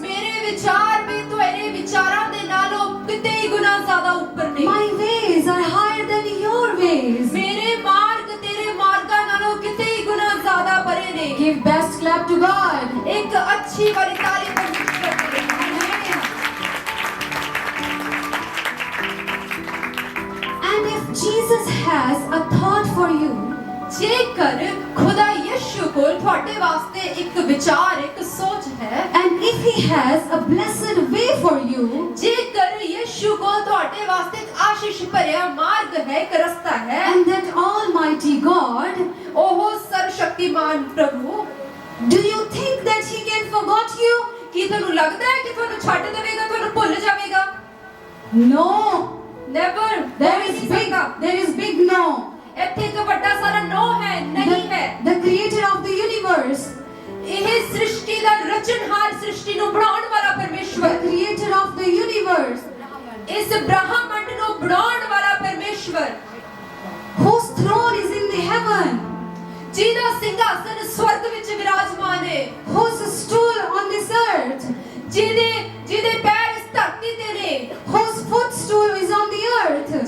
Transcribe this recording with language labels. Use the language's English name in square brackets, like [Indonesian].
[Punjabi] ਮੇਰੇ ਵਿਚਾਰ ਵੀ ਤੁਹਾਡੇ ਵਿਚਾਰਾਂ ਦੇ ਨਾਲੋਂ ਕਿਤੇ ਹੀ ਗੁਣਾ ਜ਼ਿਆਦਾ ਉੱਪਰ ਨੇ। [English] My ways are higher than your ways. [Punjabi] ਮੇਰੇ ਮਾਰਗ ਤੇਰੇ ਮਾਰਗਾਂ ਨਾਲੋਂ ਕਿਤੇ ਹੀ ਗੁਣਾ ਜ਼ਿਆਦਾ ਪਰੇ ਨੇ। [English] Give best clap to God. [Punjabi] ਇੱਕ ਅੱਛੀ ਵਾਲੀ ਤਾਲੀ ਪਰਮੇਸ਼ਵਰ ਦੇ। [English] And if Jesus has a thought for you, [Punjabi] ਜੇਕਰ ਖੁਦਾ ਯਿਸੂ ਕੋਲ ਤੁਹਾਡੇ ਵਾਸਤੇ ਇੱਕ ਵਿਚਾਰ, ਇੱਕ ਸੋਚ ਹੈ, [English] and if He has a blessed way for you, [Punjabi] ਜੇਕਰ ਯਿਸੂ ਕੋਲ ਤੁਹਾਡੇ ਵਾਸਤੇ ਇੱਕ ਆਸ਼ੀਸ਼ ਭਰਿਆ ਮਾਰਗ ਹੈ, ਇੱਕ ਰਸਤਾ ਹੈ, [English] and that Almighty God, [Punjabi] ਉਹ ਸਰਵਸ਼ਕਤੀਮਾਨ ਪ੍ਰਭੂ, [English] do you think that He can forget you? [Punjabi] ਕੀ ਤੁਹਾਨੂੰ ਲੱਗਦਾ ਹੈ ਕਿ ਤੁਹਾਨੂੰ ਛੱਡ ਦੇਵੇਗਾ, ਤੁਹਾਨੂੰ ਭੁੱਲ ਜਾਵੇਗਾ? [English] No. Never. There is big no. [Punjabi] ਇੱਥੇ ਇੱਕ ਵੱਡਾ ਸਾਰਾ ਨੋ ਹੈ, ਨਹੀਂ ਹੈ। [English] The creator of the universe, [Punjabi] ਇਹ ਸ੍ਰਿਸ਼ਟੀ ਦਾ ਰਚਨਹਾਰ, ਸ੍ਰਿਸ਼ਟੀ ਨੂੰ ਬਣਾਉਣ ਵਾਲਾ [English] the [Punjabi] ਪਰਮੇਸ਼ਵਰ, [English] creator of the universe, [Punjabi] ਇਸ ਬ੍ਰਹਮੰਡ ਨੂੰ ਬਣਾਉਣ ਵਾਲਾ ਪਰਮੇਸ਼ਵਰ, [English] whose throne is in the heaven, [Punjabi] ਜਿਹਦਾ ਸਿੰਘਾਸਨ ਸਵਰਗ ਵਿੱਚ ਵਿਰਾਜਮਾਨ ਹੈ, [English] whose stool on this earth, [Punjabi] ਜਿਹਦੇ ਪੈਰ ਇਸ ਧਰਤੀ ਤੇ ਨੇ, [English] whose footstool is on the earth.